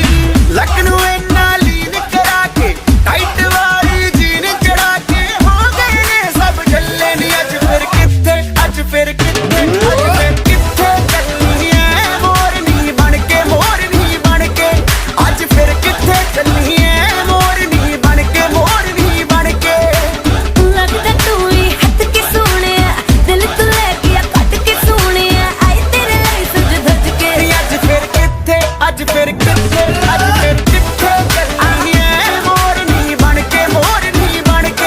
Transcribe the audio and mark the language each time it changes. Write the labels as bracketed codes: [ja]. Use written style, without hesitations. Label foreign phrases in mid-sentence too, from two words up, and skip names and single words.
[pa] ਲੱਕ ਨੂੰ ਇੰਨਾ ਲੀਨ ਕਰਾ ਕੇ, ਟਾਈਟ ਵਾਲੀ ਜੀਨ ਚੜਾ ਕੇ ਹੋ ਗਏ ਨੇ ਸਭ ਜੱਲੇ ਨੀ। ਅੱਜ ਫਿਰ ਕਿੱਥੇ, ਅੱਜ ਫਿਰ ਕਿੱਥੇ, ਅੱਜ ਫਿਰ ਕਿੱਥੇ ਚੱਲਣੀ ਐ ਮੋਰਨੀ ਬਣ ਕੇ, ਮੋਰਨੀ ਬਣ ਕੇ। ਅੱਜ ਫਿਰ ਕਿੱਥੇ ਚੱਲਣੀ ਐ ਮੋਰਨੀ ਬਣ ਕੇ, ਮੋਰਨੀ ਬਣ ਕੇ। ਲਗਦਾ ਤੂੰ ਹੀ ਹਟ ਕੇ ਸੋਹਣਿਆ, ਦਿਲ ਤੂੰ ਲੈ ਗਿਆ ਕੱਟ ਕੇ ਸੋਹਣਿਆ। [hi] आई तेरे लिए सज धज के। [pa] ਨੀ ਅੱਜ ਫਿਰ ਕਿੱਥੇ, ਅੱਜ ਫਿਰ ਕਿੱਥੇ, ਅੱਜ ਫਿਰ ਕਿੱਥੇ ਚੱਲਣੀ ਐ ਮੋਰਨੀ ਬਣ ਕੇ, ਮੋਰਨੀ ਬਣ ਕੇ।